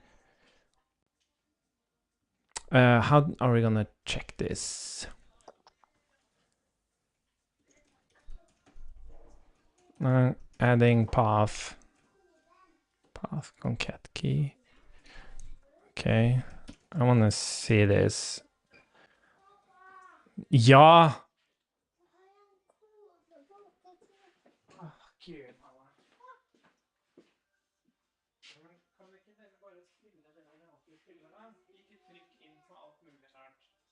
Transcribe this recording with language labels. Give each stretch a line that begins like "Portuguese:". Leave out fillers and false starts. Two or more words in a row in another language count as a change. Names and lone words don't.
English: How are we gonna check this? Adding path concat key. Okay, I want to see this.
Norwegian: Ja. Gud, mamma. Kan vi ikke bare spille det der vi spiller da? Ikke trykk inn på alt mulig rart.